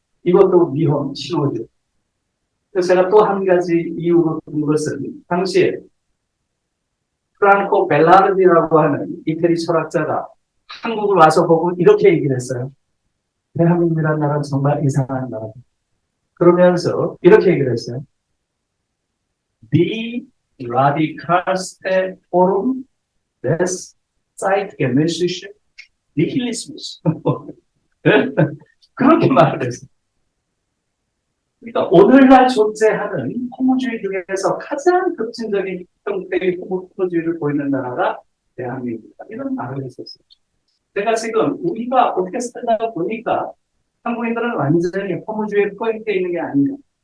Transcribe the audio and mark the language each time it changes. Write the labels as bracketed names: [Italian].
[Korean] 이것도 위험 신호죠. 그래서 제가 또 한 가지 이유로 든 것은 당시에 프랑코 벨라르디라고 하는 이태리 철학자가 한국을 와서 보고 이렇게 얘기를 했어요. 대한민국이라는 나라는 정말 이상한 나라다. 그러면서 이렇게 얘기를 했어요. [German] Die radikalste Form des zeitgenössischen Nihilismus. [Korean] 그렇게 말을 했어요. 그러니까 오늘날 존재하는 허무주의 중에서 가장 급진적인 형태의 허무주의를 보이는 나라가 대한민국이다. 이런 말을 했었어요. 제가 지금 우리가 어떻게 살다 보니까 한국인들은 완전히 허무주의에 포획되어 있는 게 아닌가.